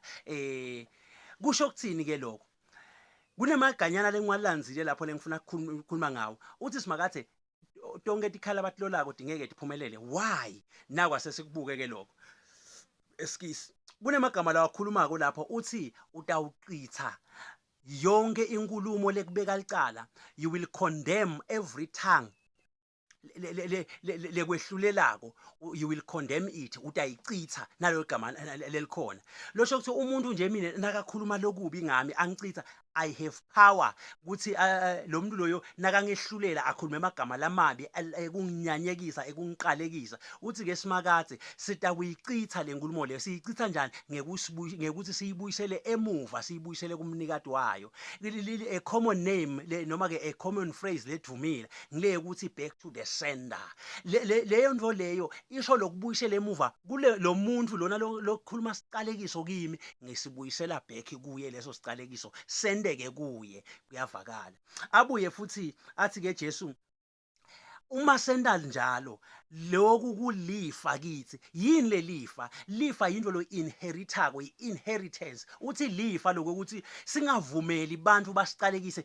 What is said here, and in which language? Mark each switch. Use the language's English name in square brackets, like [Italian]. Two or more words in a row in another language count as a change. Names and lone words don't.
[Swati] Kusho ukuthini ke lokho? Kunemaganyana lengiwalandzile lapho lengifuna ukukhuluma ngawo. Uthi simakathe tonke tikhala abatilolako dingeke tiphumelele. Why? Nakwase sikubuke ke lokho. Eskisi kunemagama lawa akhulumako lapho uthi utawuqitha yonke inkulumo lekubeka licala. [English] You will condemn every tongue lekwehlulelako. You will condemn it. [Swati] Utayichitha nalo gama lelikhona. Losho ukuthi umuntu nje mina nakakhuluma lokubi ngami angicitha, [English] I have power [Swati] ukuthi lo muntu loyo nakangehlulela akhulume amagama lamabi ekunginyanyekisa ekungiqalekisa. Uthi ke simakathe sitawuyichitha lenkulumo leyo. Siyichitha njani? Ngekuthi siyibuyisele emuva, siyibuyisele kumnikati wayo. [English] A common name [Swati] noma ke [English] a common phrase [Swati] ledumile ngile ukuthi [English] back to the sender. [Swati] Leyo nto leyo isho lokubuyisela emuva kule lo muntu lona lokukhuluma siqalekiso kimi, ngisibuyisela back kuye leso siqalekiso sendeke kuye. Kuyavakala. Abuye futhi athi ke Jesu uma senda njalo lokhu kulifa kithi. Yini lelifa? Lifa yinto lo inheritako, inheritance. Uthi lifa lokho ukuthi singavumeli bantu basiqalekise.